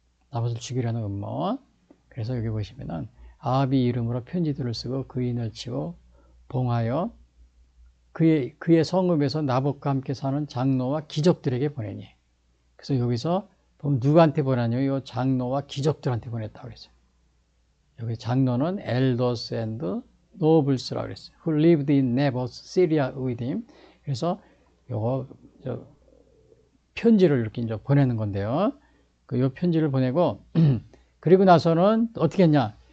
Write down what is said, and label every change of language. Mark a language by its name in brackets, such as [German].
[Korean] 나봇을 죽이려는 음모. 그래서 여기 보시면은 아합이 이름으로 편지들을 쓰고 그인을 치고 봉하여 그의 성읍에서 나봇과 함께 사는 장로와 귀족들에게 보내니. 그래서 여기서 보면 누구한테 보내냐면 이 장로와 귀족들한테 보냈다고 그랬어요. 여기 장로는 [English] elders and nobles [Korean] 라고 그랬어요. [English] Who lived in Naboth, Syria with him. [Korean] 그래서 요거 편지를 이렇게 이제 보내는 건데요. 요 편지를 보내고 그리고 나서는 어떻게 했냐?